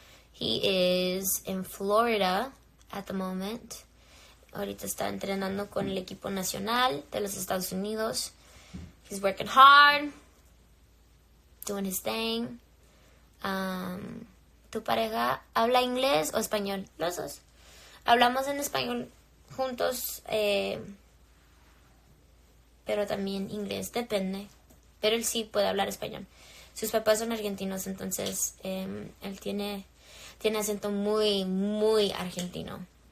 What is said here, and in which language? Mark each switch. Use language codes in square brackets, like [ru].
[en] He is in Florida at the moment. [es] Ahorita está entrenando con el equipo nacional de los Estados Unidos. [en] He's working hard, doing his thing. [es] ¿Tu pareja habla inglés o español? Los dos. Hablamos en español juntos, pero también inglés, depende. Pero él sí puede hablar español. Sus papás son argentinos, entonces él tiene acento muy, muy argentino.